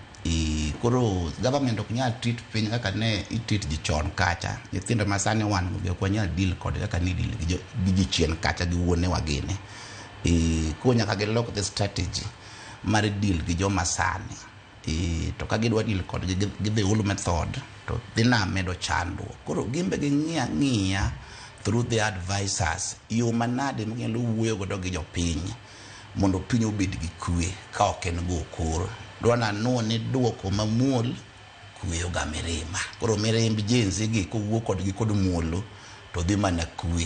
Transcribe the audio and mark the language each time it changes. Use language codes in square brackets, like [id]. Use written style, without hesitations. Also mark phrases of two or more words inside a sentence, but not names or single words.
[luo] Koro government ok nyal treat piny kaka ne treat ji chon kacha. Nyithindo ma sani wan go ok nyal deal kod kaka ni deal gi ji chien kacha gi wuone wagene. Ko nyaka gilok [en] the strategy [luo] mar deal gi joma sani. To ka gidwa deal kod gi [en] the old method [luo] to dhina medo chandu. Koro gimbe gi ng'iya [en] through the advisors [luo] yo manade manyalo wuoyo godo gi jopiny mondo piny obed gi kwe ka ok en go koro. Dwana ni duoko mamul kuyo ga mirima. Koro mirimb jenzi gi kowuok kodgi kod muolo to dhi mana kwe.